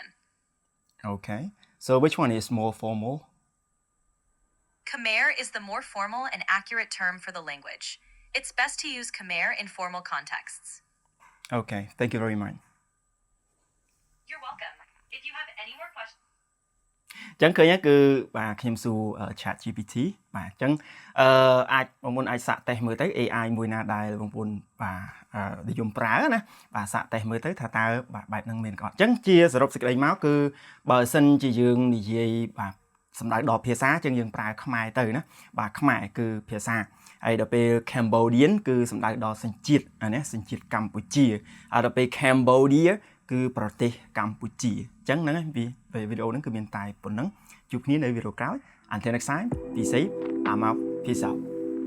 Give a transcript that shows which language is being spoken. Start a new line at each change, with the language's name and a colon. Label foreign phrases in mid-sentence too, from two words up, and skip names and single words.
English: Okay, so which one is more formal? Khmer is the more formal and accurate term for the language. It's best to use Khmer in formal contexts. Okay, thank you very much. You're welcome. If you have any more questions.
Khmer: អញ្ចឹងឃើញគឺបាទខ្ញុំសួរ ChatGPT បាទអញ្ចឹងអាចបងប្អូនអាចសាកតេស្តមើលទៅ AI មួយណាដែលបងប្អូនបាទនិយ មប្រើណាបាទសាកតេស្តមើលទៅថាតើបាទបែបហ្នឹងមែនក៏អត់អញ្ចឹងជាសរុបសេចក្តីមកគឺបើសិនជាយើងនិយាយបាទសំដៅដល់ភាសាអញ្ចឹងយើងប្រើខ្មែរទៅណាបាទខ្មែរគឺភាសាហើយដល់ពេល Cambodian គឺសំដៅដល់សញ្ជាតិណាសញ្ជាតិកម្ពុជាហើយដល់ពេល Cambodia គឺប្រទេសកម្ពុជាអញ្ចឹងហ្នឹងវីដេអូហ្នឹងគឺមានតែប៉ុណ្្នឹងជួបគ្នានៅវីដេអូក្រោយ
English: Until next time be safe I'm out peace out